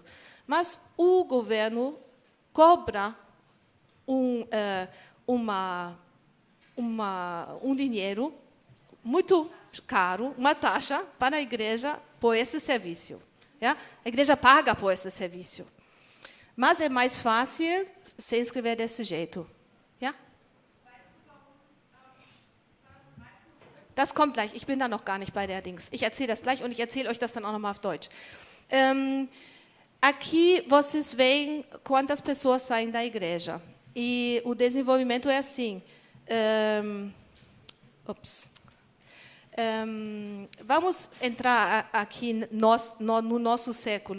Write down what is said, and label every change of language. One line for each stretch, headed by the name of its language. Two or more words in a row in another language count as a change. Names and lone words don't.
Portuguese: Mas o governo cobra um dinheiro muito caro, uma taxa para a igreja por esse serviço. A igreja paga por esse serviço. Mas é mais fácil se inscrever desse jeito.
German: Das kommt gleich. Ich bin da noch gar nicht bei der Dings. Ich erzähle das gleich und ich erzähle euch das dann auch nochmal auf Deutsch.
Portuguese: Aqui vocês veem quantas pessoas saem da igreja. E o desenvolvimento é assim. Vamos entrar aqui no nosso século.